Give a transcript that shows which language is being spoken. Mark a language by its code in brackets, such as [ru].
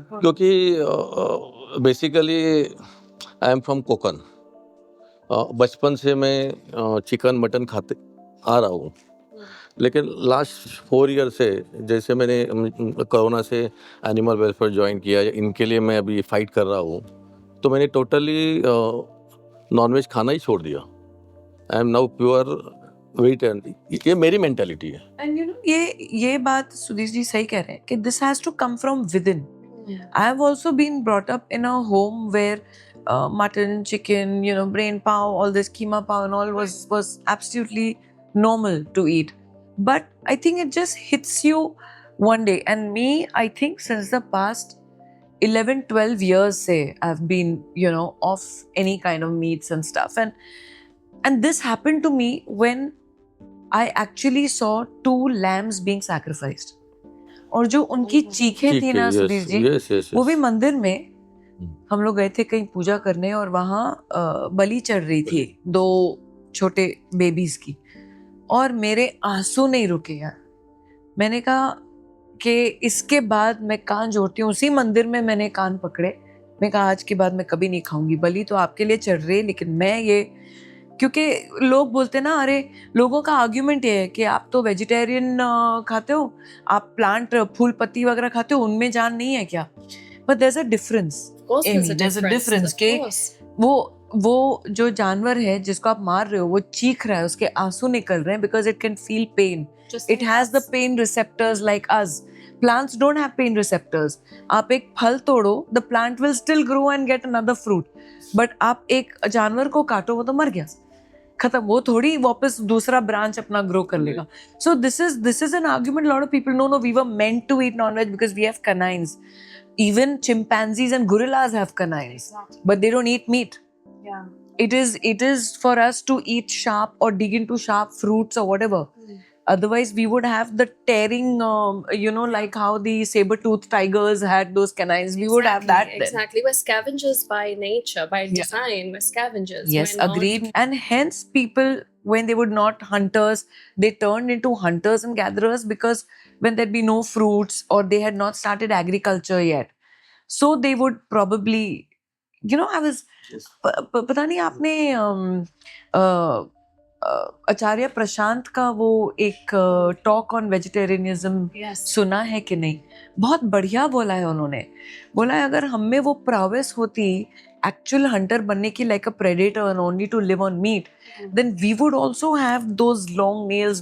[hi] क्योंकि basically I am from Konkan, बचपन से मैं चिकन मटन खाते आ रहा हूँ, लेकिन लास्ट 4 ईयर से जैसे मैंने कोरोना से एनिमल वेलफेयर ज्वाइन किया, इनके लिए मैं अभी फाइट कर रहा हूँ, तो मैंने टोटली नॉनवेज खाना ही छोड़ दिया। [en] I am now pure vegetarian. [hi] ये मेरी मेंटालिटी है। [en] and you know [hi] ये बात सुधीर जी सही कह रहे हैं कि [en] This has to come from within. I have also been brought up in a home where mutton, chicken, you know, brain pav, all this keema pav and all was absolutely normal to eat. But I think it just hits you one day. And me, I think since the past 11-12 years, say, I've been, you know, off any kind of meats and stuff. And this happened to me when I actually saw 2 lambs being sacrificed. [hi] और जो उनकी चीखें थी ना सुधीर जी, वो भी मंदिर में हम लोग गए थे कहीं पूजा करने, और वहाँ बलि चढ़ रही थी 2 छोटे बेबीज की, और मेरे आंसू नहीं रुके यार। मैंने कहा कि इसके बाद मैं कान जोड़ती हूँ। उसी मंदिर में मैंने कान पकड़े, मैं कहा आज के बाद मैं कभी नहीं खाऊंगी। बलि तो आपके लिए चढ़ रही है, लेकिन मैं ये, क्योंकि लोग बोलते ना, अरे लोगों का आर्ग्यूमेंट ये है कि आप तो वेजिटेरियन खाते हो, आप प्लांट फूल पत्ती वगैरह खाते हो, उनमें जान नहीं है क्या? [en] but there is a difference, there's a difference [hi] के वो जो जानवर है जिसको आप मार रहे हो, वो चीख रहा है, उसके आंसू निकल रहे हैं, [en] because it can feel pain. It has the pain receptors like us. Plants don't have pain receptors. [hi] आप एक फल तोड़ो, [en] the plant will still grow and get another fruit. But [hi] आप एक जानवर को काटो, वो तो मर गया, खत्म, वो थोड़ी वापस दूसरा ब्रांच अपना ग्रो कर लेगा. [en] So this is an argument. A lot of people, no, we were meant to eat non-veg because we have canines. Even chimpanzees and gorillas have canines, but they don't eat meat. Yeah. It is for us to eat sharp or dig into sharp fruits or whatever. Otherwise, we would have the tearing, you know, like how the saber-toothed tigers had those canines. We would have that then. Exactly. We're scavengers by nature, by design. We're scavengers. Yes, We're agreed. And hence people, when they were not hunters, they turned into hunters and gatherers, because when there'd be no fruits or they had not started agriculture yet. So they would probably, you know, I was, [hi] पता नहीं आपने आचार्य प्रशांत का वो एक talk on vegetarianism सुना है कि नहीं? बहुत बढ़िया बोला है उन्होंने। बोला है अगर हम में वो [en] prowess [hi] होती [en] actual hunter [hi] बनने की, [en] like a predator and only to live on meat, then we would also have those long nails.